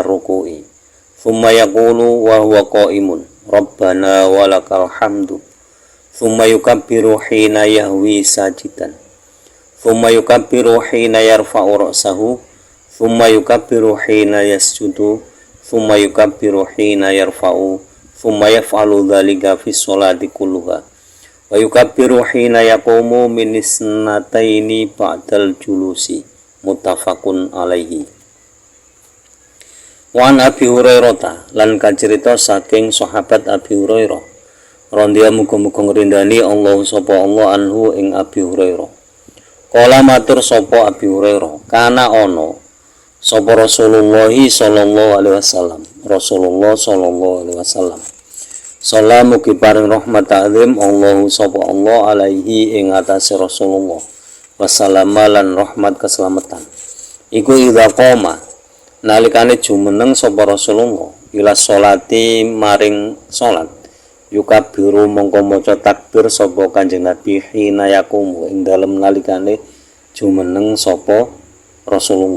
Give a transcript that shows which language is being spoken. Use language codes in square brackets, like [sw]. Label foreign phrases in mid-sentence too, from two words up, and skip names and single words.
[ar] ركوعه ثم يقول وهو قائم ربنا ولك الحمد ثم يكبر حين يهوي ساجدا ثم يكبر حين يرفع رأسه ثم يكبر حين يسجد ثم يكبر حين يرفع ثم يفعل ذلك في صلاة كلها ويكبر حين يقوم من اثنتين بعد الجلوس متفق عليه. وعن أبي هريرة [jv] lan kacerita saking sahabat Abi Hurairah Rondia muga-muga ngrindani Allah sapa [ar] الله عنه [jv] ing Abi Hurairah. Kala matur sapa Abi Hurairah, kana ana sapa Rasulullah [ar] صلى الله عليه وسلم. رسول الله صلى الله عليه وسلم. [jv] Salamu ki paring rahmat ta'zim Allah sapa [ar] الله عليه [jv] ing atase Rasulullah. Wassalamu lan rahmat keselamatan. Iku [ar] إذا قام [jv] nalikane jumeneng sapa Rasulullah [ar] إلى الصلاة [jv] maring salat. Yukabiru mongko maca takbir sapa Kanjeng Nabi [ar] حين يقوم [jv] ing dalem nalikane jumeneng sapa Rasulullah.